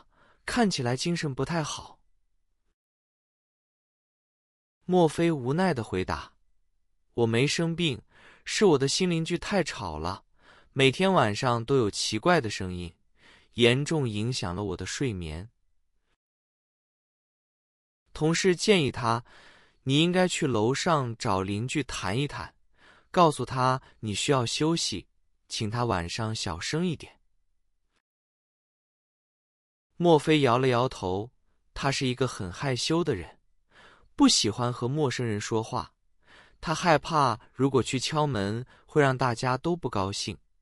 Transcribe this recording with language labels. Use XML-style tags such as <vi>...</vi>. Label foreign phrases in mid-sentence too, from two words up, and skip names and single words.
<zh>看起來精神不太好。” 莫非無奈地回答：“我沒生病，是我的新鄰居太吵了，每天晚上都有奇怪的聲音，嚴重影響了我的睡眠。” 同事建議他：“你應該去樓上找鄰居談一談，告訴他你需要休息，請他晚上小聲一點。” 莫非搖了搖頭，他是一個很害羞的人，不喜歡和陌生人說話，他害怕如果去敲門會讓大家都不高興。</zh>